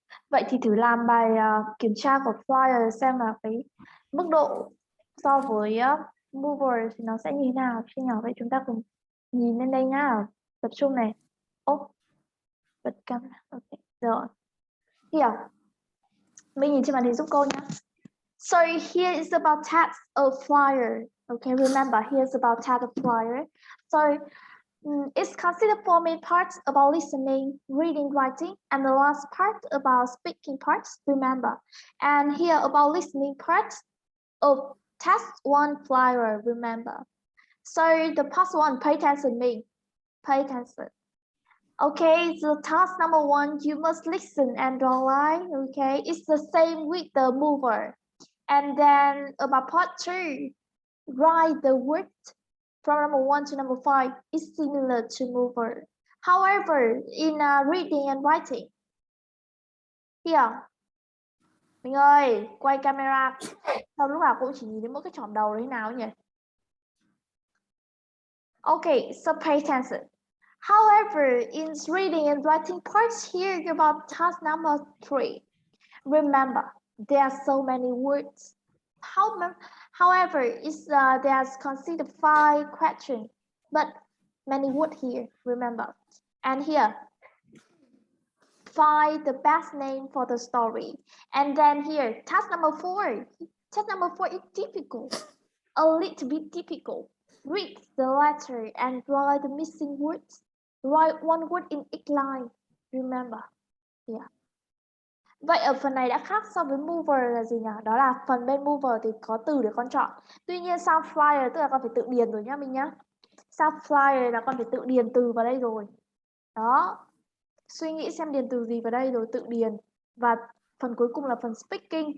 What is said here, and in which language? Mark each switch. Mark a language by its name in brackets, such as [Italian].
[Vietnamese] Vậy thì thử làm bài kiểm tra của flyer xem là cái mức độ so với mover thì nó sẽ như thế nào chưa nhỉ? Vậy chúng ta cùng nhìn lên đây nhá. Tập trung này. Ô, bật camera. Ok, rồi. Here. Mình nhìn trên màn hình giúp cô nhé. [English] So here is about text of flyer. Okay, remember here's about text of flyer. So it's considered four main parts about listening, reading, writing, and the last part about speaking parts. Remember, and here about listening parts of task one flyer. Remember. So the part one, pay attention. Me, pay attention. Okay, the task number one, you must listen and draw line. Okay, it's the same with the mover. And then about part two, write the word from number 1 to number 5 is similar to mover. However, in reading and writing, here, [Vietnamese] mình ơi, quay camera. Sao lúc nào cũng chỉ nhìn đến mỗi cái chòm đầu đấy nào nhỉ? [English] Okay, so pay attention. However, in reading and writing parts here about task number 3, remember, there are so many words. However, there's considered 5 questions, but many words here, remember. And here, find the best name for the story. And then here, task number 4. Task number 4 is difficult, a little bit difficult. Read the letter and write the missing words. Write one word in each line. Remember. Yeah. [Vietnamese] Vậy ở phần này đã khác so với mover là gì nhỉ? Đó là phần bên mover thì có từ để con chọn. Tuy nhiên sang flyer tức là con phải tự điền rồi nhá mình nhá. Sang flyer là con phải tự điền từ vào đây rồi. Đó. Suy nghĩ xem điền từ gì vào đây rồi tự điền. Và phần cuối cùng là phần speaking.